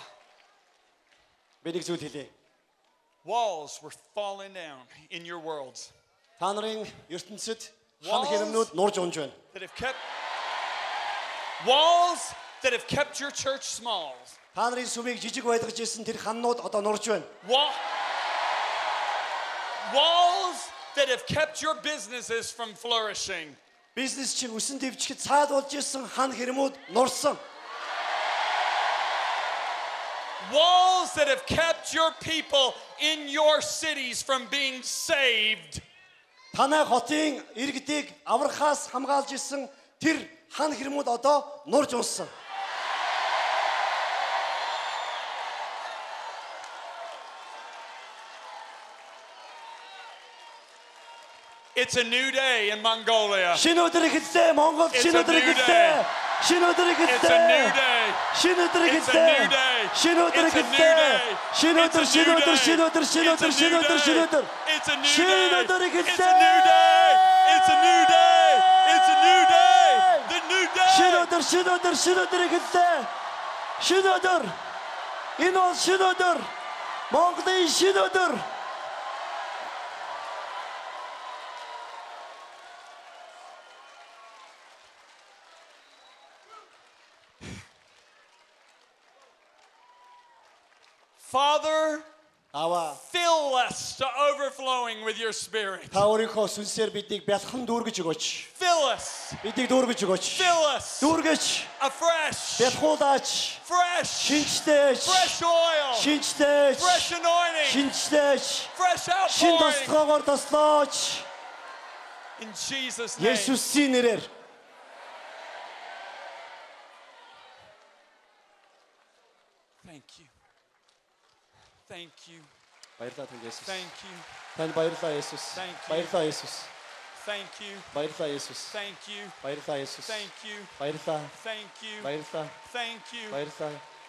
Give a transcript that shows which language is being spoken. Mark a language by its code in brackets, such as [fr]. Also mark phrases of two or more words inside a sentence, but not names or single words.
[mn] Би нэг зүйл хэлье. [en] Walls were falling down in your worlds [mn] Та нарын ертөнцид хан хэрэмнүүд нурж унж байна. [en] that have kept your church small. [mn] Та нарын сүмийг жижиг байлгаж ирсэн тэр ханнууд одоо нурж байна. [en] Walls that have kept your businesses from flourishing. [mn] Бизнес чинь өсөн дэвчгэд цаад болж ирсэн хан хэрэмүүд нурсан. [en] Walls that have kept your people in your cities from being saved. [mn] Танай хотын иргэдийг аврахаас хамгаалж исэн тэр хан хэрмүүд одоо нурж унсан. [en] It's a new day in Mongolia. [mn] Шинэ өдөр ихэллээ Монгол шинэ өдөр ихэллээ. Шинэ өдөр ихэллээ. [en] It's a new day. [mn] Шинэ өдөр [en] It's a [mn] ихэллээ. [en] new day. [mn] Шинэ өдөр [en] It's a new [mn] ихэллээ. [en] day. [mn] Шинэ өдөр [en] It's a [mn] шинэ [en] new [mn] өдөр [en] day. [mn] шинэ өдөр шинэ [en] It's a [mn] өдөр шинэ [en] new [mn] өдөр [en] day. [mn] шинэ өдөр. [en] It's a new [mn] Шинэ [en] day. [mn] өдөр [en] It's [mn] ихэллээ. [en] a new day. It's a new day. It's a new day. The new [mn] Шинэ [en] day. [mn] өдөр шинэ өдөр шинэ өдөр ихэллээ. Шинэ өдөр. Энэ бол шинэ өдөр. Монголын шинэ өдөр. [en] Father, [mn] Аваа. [en] fill us to overflowing with your spirit. [mn] Та өөрийнхөө сүнсээр бидийг бялхан дүүргэж өгөөч. [en] Fill us. [mn] Бидийг дүүргэж өгөөч. [en] Fill us [mn] Дүүргэж, [en] afresh. [mn] бялхуулаач, [en] Fresh. [mn] шинжлээч, [en] Fresh oil. [mn] шинжлээч, [en] Fresh anointing. [mn] шинжлээч, [en] Fresh [mn] шин [en] outpouring. [mn] тослогоогоор тослооч. [en] In Jesus' name. [mn] Есүсийн нэрээр. [en] Thank you. Thank you. [mn] Баярлалаа танд Есүс. [en] Thank you. [mn] Танд баярлалаа Есүс. [en] Thank you. [mn] Баярлалаа Есүс. [en] Thank you. [mn] Баярлалаа Есүс. [en] Thank you. [mn] Баярлалаа Есүс. [en] Thank you. [mn] Баярлалаа. [en] Thank you. [mn] Баярлалаа. [en] Thank you. [mn] Баярлалаа.